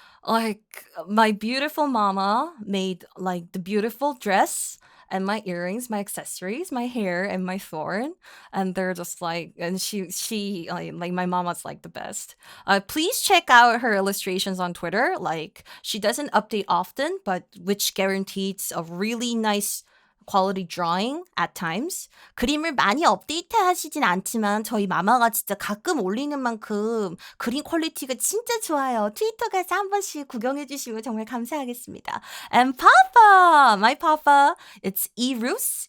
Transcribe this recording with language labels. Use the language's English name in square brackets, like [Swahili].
[English] Like my beautiful mama made like the beautiful dress and my earrings, my accessories, my hair, and my thorn. And they're just like, and she like my mama's like the best. Please check out her illustrations on Twitter. Like she doesn't update often, but which guarantees a really nice quality drawing at times. [Korean] 그림을 많이 업데이트 하시진 않지만 저희 마마가 진짜 가끔 올리는 만큼 그림 퀄리티가 진짜 좋아요. 트위터 가서 한 번씩 구경해 주시면 정말 감사하겠습니다. [English] And Papa, my Papa, it's Erus.